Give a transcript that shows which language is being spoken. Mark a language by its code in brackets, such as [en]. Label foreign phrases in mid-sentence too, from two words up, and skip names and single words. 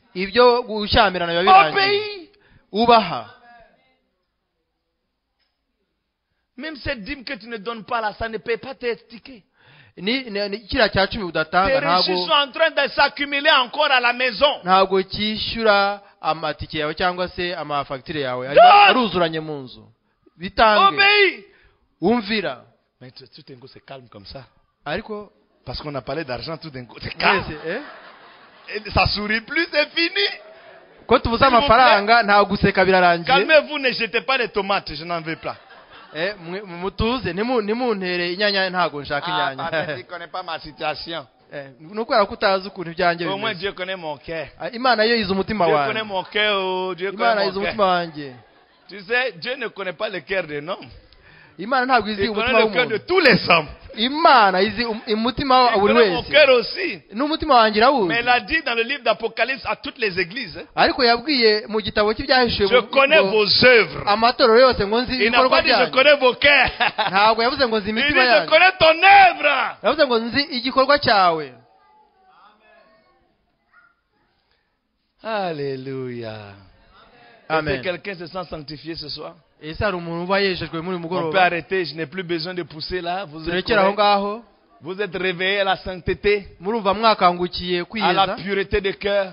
[fr] Obéis. Même cette dîme que tu ne donnes pas là, ça ne peut pas t'expliquer. Tes reçus sont en train de s'accumuler encore à la maison. [rw] amatike yawe cyangwa se amafagitire yawe aruzuranye mu nzu bitange umvira. [fr] Mais tout d'un coup c'est calme comme ça. [rw] Ariko [fr] parce qu'on a parlé d'argent, tout d'un coup c'est calme. Ça sourit plus, c'est fini. [rw] Ko tuvuza amafaranga nta guseka birarangiye. [fr] Calmez-vous, ne jetez pas les tomates, je n'en veux pas. [rw] Mutuze nimuntere inyanya ntago nshaka inyanya. [fr] Ah, tu connais pas ma situation. [rw] Nuko utazi ukuntu ibyanjye bimeze. [fr] Au moins Dieu connaît mon cœur. [rw] Imana yo izi umutima wanjye. [fr] Dieu connaît mon cœur, Dieu connaît mon cœur. [rw] Imana izi umutima wanjye. [fr] Tu sais, Dieu ne connaît pas le cœur des hommes. [rw] Imana ntabwo izi umutima w'umuntu. [fr] Il connaît le cœur de tous les hommes. [rw] Imana izi umutima wa buri wese. [fr] Mon cœur aussi. [rw] N'umutima wanjye rawuzi. [fr] Mais il a dit dans le livre d'Apocalypse à toutes les églises. [rw] Ariko yabwiye mu gitabo cy'ibyahishuwe. [fr] Je connais vos œuvres. [rw] Amatorero yose ngo nzi ibikorwa byanyu. [fr] Il n'a pas dit je connais vos cœurs. [rw] Ntabwo yavuze ngo nzi imitima yanyu. [fr] Il dit je connais ton œuvre. [rw] Yavuze ngo nzi igikorwa cyawe. [fr] Alléluia. Amen. Est-ce que quelqu'un se sent sanctifié ce soir? On peut arrêter, je n'ai plus besoin de pousser là. Vous êtes réveillés à la sainteté, à la pureté de cœur.